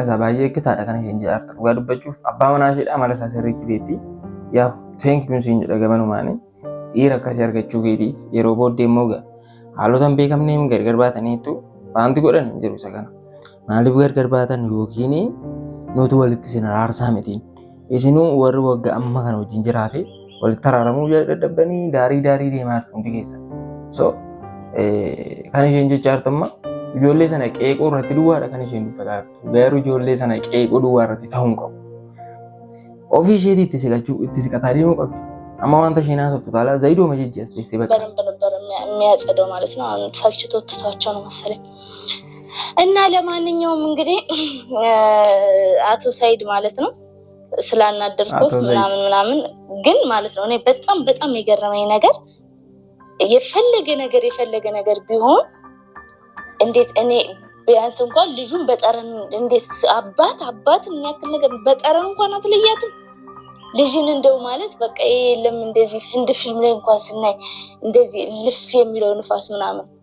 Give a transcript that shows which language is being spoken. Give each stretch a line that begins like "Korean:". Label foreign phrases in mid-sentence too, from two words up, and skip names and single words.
Oromo: isaa baay'ee eeggataadha kan isheen jaartu dhugaa dubbachuuf abbaa manaa isheedha mala isaa sirriitti beetti yaa teenkiyuun siin jedha gamanumaani dhiira akkasii argachuu keetiif yeroo booddee immoo haalotan beekamneen gargar baataniitu waanti godhan hin jiru isa kana maaliif gargar baatan yookiin nuti walitti sin araarsaa mitiin isinuu warri waggaa amma kana wajjin jiraate walitti araaramuu dadhabanii daarii deemaa jirtu hundi keessa so kan isheen jechaartu amma ijoollee sana qeeqoo irratti duwwaadha kan isheen dubbataa jirtu garuu ijoollee sana qeeqoo duwwaa irratti ta'uu hin qabu ofii isheetii itti siqataa deemuu qabdi amma wanta isheen haasoftu taala Zaydoo majijji as teessee bakka
Amharic: በደንብ ነበር የሚያጸደው ማለት ነው ሰልችቶት ትቷቸው ነው መሰለኝ እና ለማንኛውም እንግዲህ አቶ ሳይድ ማለት ነው ስላናደርኩት ምናምን ግን ማለት ነው እኔ በጣም የገረመኝ ነገር የፈለገ ነገር ቢሆን እንዴት እኔ ቢያንስ እንኳን ልጁን በጠረን እንዴት አባት የሚያክል ነገር በጠረን እንኳን አትለያትም ልጅን እንደው ማለት በቃ የለም እንደዚህ ህንድ ፊልም ላይ እንኳን ስናይ እንደዚህ ልፍ የሚለው ንፋስ ምናምን